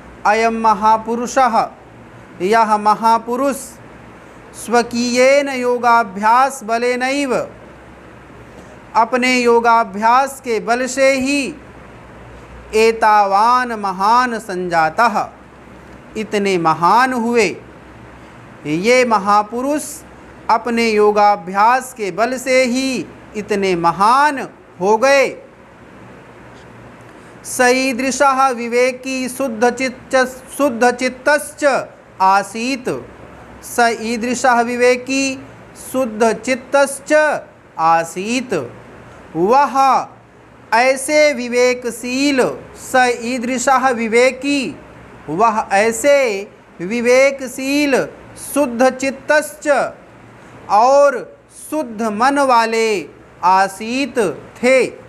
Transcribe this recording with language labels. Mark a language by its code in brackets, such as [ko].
[sa] अयम महापुरुषः, [hi] यह महापुरुष, [sa] स्वकीयेन योगाभ्यास बलेनैव, [hi] अपने योगाभ्यास के बल से ही [sa] एतावान महान संजातः, [hi] इतने महान हुए। ये महापुरुष अपने योगाभ्यास के बल से ही इतने महान हो गए। [sa] सईदृशः विवेकी शुद्धचित्तश्च आसीत्। सईदृशः विवेकी शुद्धचित्तश्च आसीत्। [hi] वह ऐसे विवेकशील, [sa] सईदृशः विवेकी, [hi] वह ऐसे विवेकशील, [sa] शुद्ध चित्तश्च, [hi] और शुद्ध मन वाले, [sa] आसीत, [hi] थे।